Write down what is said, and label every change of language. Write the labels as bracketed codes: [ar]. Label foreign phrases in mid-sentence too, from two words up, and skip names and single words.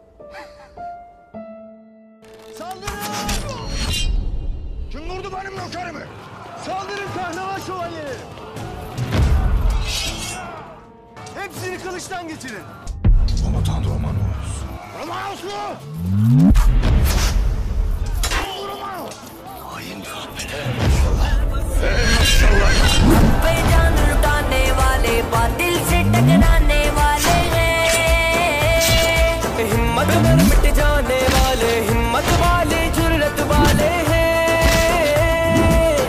[tr] Kim vurdu benim nökerimi? Saldırın kahraman şövalyeleri. Hepsini kılıçtan geçirin. Komutan Romanos. Romanos mu? [ur] پہ جان لٹانے والے باطل سے ٹکرانے والے ہیں, ہمت میں مٹ جانے والے ہمت والے جرأت والے ہیں.